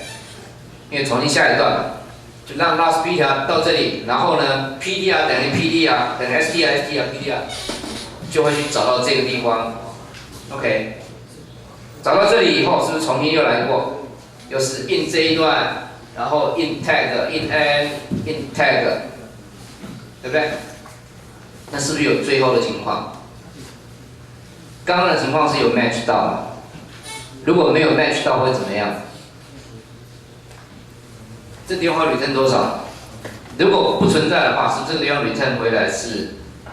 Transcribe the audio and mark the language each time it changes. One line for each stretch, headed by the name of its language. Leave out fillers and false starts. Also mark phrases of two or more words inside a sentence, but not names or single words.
Chinese: 因为重新下一段嘛，就让
English: last PTR
Chinese: 到这里，然后呢 PTR 等于 PTR 等于 STR STR PTR， 就会去找到这个地方。OK， 找到这里以后，是不是重新又来过？又是 in 这一段，然后
English: in tag in n in tag，
Chinese: 对不对？那是不是有最后的情况？刚刚的情况是有 match 到的，如果没有 match 到会怎么样？这地方 return 多少？如果不存在的话，是这个地方 return 回来是